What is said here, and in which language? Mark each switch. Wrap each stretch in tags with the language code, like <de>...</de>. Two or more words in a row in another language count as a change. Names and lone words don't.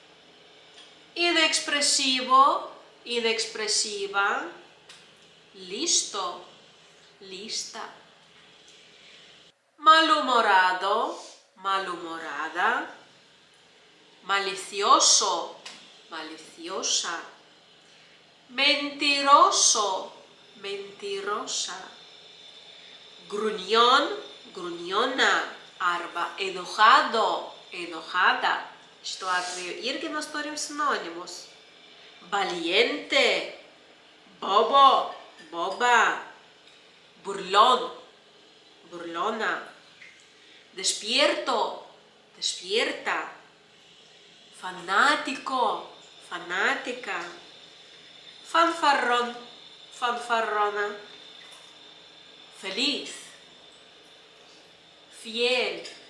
<es>inexpresivo, inexpresiva, listo, lista, malhumorado, malhumorada, malicioso, maliciosa, mentiroso, mentirosa, gruñón, gruñona, arba enojado, enojada.</es> <lt>Šituo atveju irgi mes turim sinonimus.</lt> <es>Valiente, bobo, boba, burlón, burlona, despierto, despierta, fanático, fanática, fanfarrón, fanfarrona, feliz, fiel,</es>